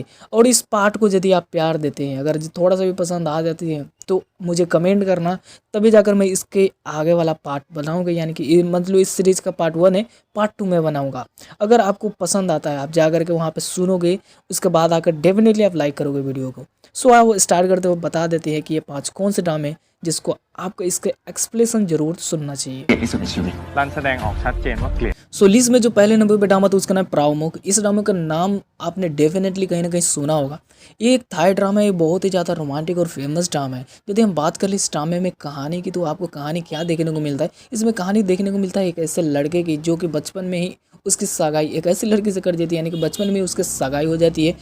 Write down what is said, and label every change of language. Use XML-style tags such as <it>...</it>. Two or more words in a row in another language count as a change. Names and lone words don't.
<hi>और इस पार्ट को यदि आप प्यार देते हैं, अगर थोड़ा सा भी पसंद आ जाती है तो मुझे कमेंट करना, तभी जाकर मैं इसके आगे वाला पार्ट बनाऊंगा। यानी कि मतलब इस सीरीज़ का पार्ट 1 है, पार्ट 2 में बनाऊंगा। अगर आपको पसंद आता है, आप जाकर के वहाँ पे सुनोगे, उसके बाद आकर डेफिनेटली आप लाइक करोगे वीडियो को। आप स्टार्ट करते हुए बता देते हैं कि ये 5 कौन से ड्रामे जिसको आपको इसके एक्सप्लेशन जरूर सुनना चाहिए।</hi> <th>รันแสดงออกชัดเจนว่าเกลียด</th> <hi>लिस्ट में जो पहले नंबर पे ड्रामा था उसका नाम प्रावमुख। इस ड्रामा का नाम आपने डेफिनेटली कहीं ना कहीं सुना होगा। ये एक थाई ड्रामा है, ये बहुत ही ज़्यादा रोमांटिक और फेमस ड्रामा है। यदि हम बात कर ले इस ड्रामे में कहानी की, तो आपको कहानी क्या देखने को मिलता है। इसमें कहानी देखने को मिलता है एक ऐसे लड़के की जो कि बचपन में ही उसकी सगाई एक ऐसी लड़की से कर देती है, यानी कि बचपन में उसके सगाई हो जाती है।</hi>